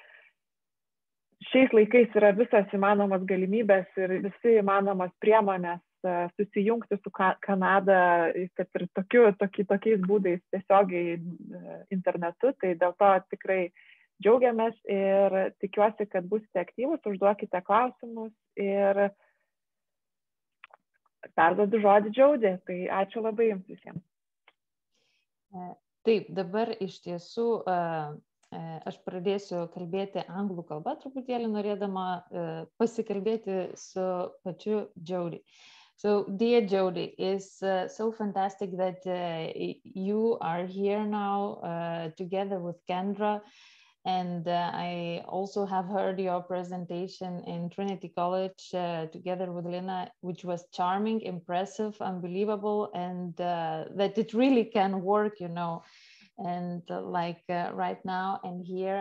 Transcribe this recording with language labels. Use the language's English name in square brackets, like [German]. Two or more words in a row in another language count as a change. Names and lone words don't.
[Lithuanian] šiais laikais yra visas įmanomas galimybės ir visi įmanomas priemonės susijungti su Kanada, kad ir tokiais būdais tiesiogiai internetu, tai dėl to tikrai džiaugiamės ir tikiuosi, kad būsite aktyvus, užduokite klausimus ir perduodu žodį Jody. Tai ačiū labai jums visiems. Taip, dabar iš tiesų aš pradėsiu kalbėti anglų kalbą, truputėlį norėdama pasikalbėti su pačiu Jody. [English] So, dear Jody, it's so fantastic that you are here now together with Kendra. And I also have heard your presentation in Trinity College together with Lena, which was charming, impressive, unbelievable, and that it really can work, you know, and right now and here.